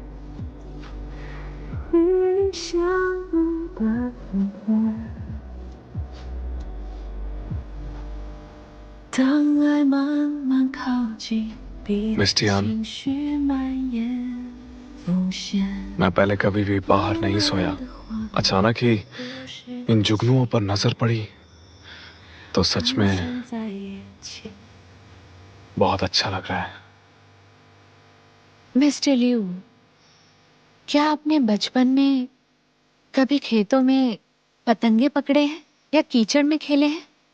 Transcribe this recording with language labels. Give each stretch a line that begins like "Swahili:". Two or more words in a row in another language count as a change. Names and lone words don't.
Chinese: 与你相遇的分别。当爱慢慢靠近，彼此情绪蔓延，浮现。
Hindi: मैं पहले कभी भी बाहर नहीं सोया। अचानक ही इन जुगनुओं पर नजर पड़ी तो सच में बहुत अच्छा लग रहा है। मिस्टर लियू, क्या आपने बचपन में कभी खेतों में पतंगे पकड़े हैं या कीचड़ में खेले हैं?